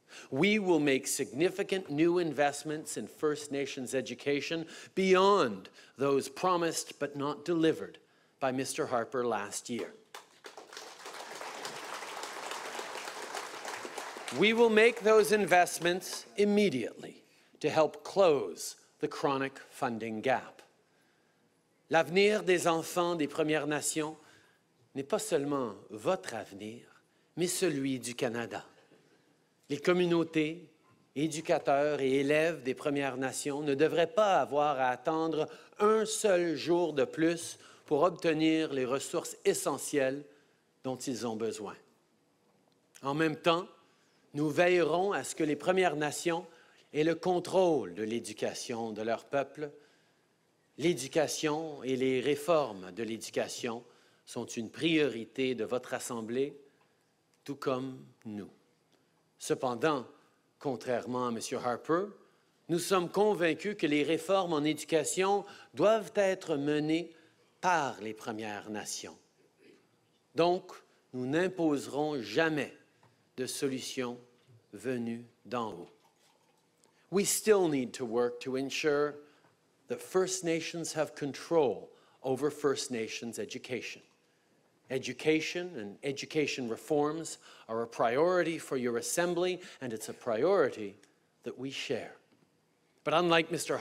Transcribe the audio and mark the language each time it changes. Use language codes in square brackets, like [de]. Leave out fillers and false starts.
[en] We will make significant new investments in First Nations education beyond those promised but not delivered by Mr. Harper last year. We will make those investments immediately to help close the chronic funding gap. [fr] L'avenir des enfants des Premières Nations n'est pas seulement votre avenir, mais celui du Canada. Les communautés, éducateurs et élèves des Premières Nations ne devraient pas avoir à attendre un seul jour de plus pour obtenir les ressources essentielles dont ils ont besoin. En même temps, nous veillerons à ce que les Premières Nations aient le contrôle de l'éducation de leur peuple. L'éducation et les réformes de l'éducation sont une priorité de votre Assemblée, tout comme nous. Cependant, contrairement à M. Harper, nous sommes convaincus que les réformes en éducation doivent être menées par les Premières Nations. Donc, nous n'imposerons jamais de solution venue d'en haut. [en] We still need to work to ensure that First Nations have control over First Nations education. Education and education reforms are a priority for your Assembly, and it's a priority that we share. But unlike Mr.